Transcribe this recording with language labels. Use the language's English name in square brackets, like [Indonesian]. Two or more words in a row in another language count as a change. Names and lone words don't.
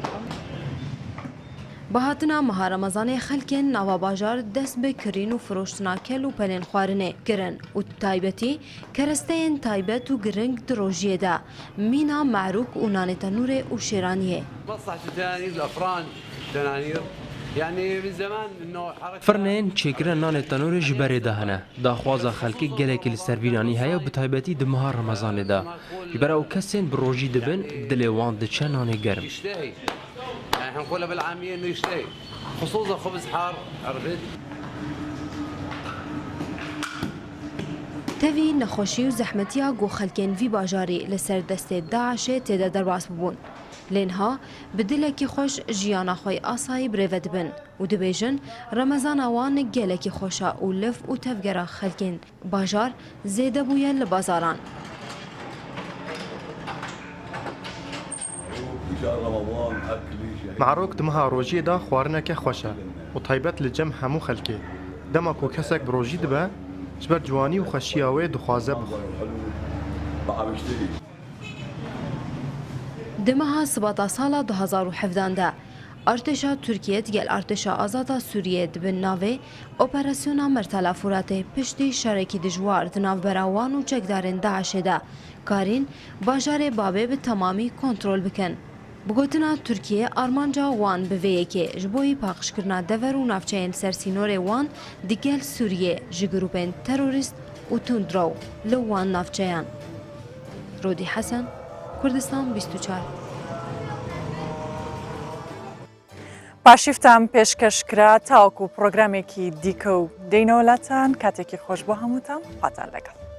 [Kurdish] Bahatina meha Remezanê xelkên nava bajar dest bi kirîn û firoştina kel û pelên xwarinê kirin û taybetî keresteyên taybet û giring di rojiyê de mîna me'rûk û nanê tenûrê û şêraniyê. Firnên çêkirina nanê tenûrê ji berê de hene. Daxwaza xelkê gelekî li servîranî heye bi taybetî di meha Remezanê de. Ji ber ew kesên bi rojî dibin dilê wan diçe nanê germ. [Arabic] حنقولها بالعامية انه يشتهي خصوصا خبز حار عرفت [Kurdish] Tevî nexweşî û zehmetiya got xelkên vî bajarê li ser destê Daişê têde derbas bibûn. Lênha bi dilekî xweş jiyana xwe asayî birêve dibin û dibêjin Remezana wan gelekî xweş e û liv û tevgera xelkên bajar zêde bûye li bazaran. معروک دمها روژی دا خواردنێکی خۆشە و تایبەت لە جەم هەموو خەلکێ دەما کۆ کەسێک ڕۆژی دبە ji ber ciwanî û xweşiya wê dixwaze bixwe. Di meha sibata sala 2017 de Artêşa Tirkiye gel Artêşa Azada Sûriyê dibin navê Operasyona Mertala Fûratê piştî şerekî dijwar di navbera wan û çekdarên Daişê de karîn bajarê Babê bi temamî kontrol bikin. Bi gotina Tirkiye armanca wan bi vê yekê ji bo paqişkirina dever û navçeyên ser sînorê wan di gel Sûriyê ji grûpên terorîst û tundro li wan navçeyan. Rodî Hesen, Kurdistan 24. [Central Kurdish] پاشیفتان پێشکەشکرا تاوەکو پرۆگرامێکی دیکە و دێینەوەلاتان کاتێکی خۆش بۆ هەمووتان پاتان لەگەڵ.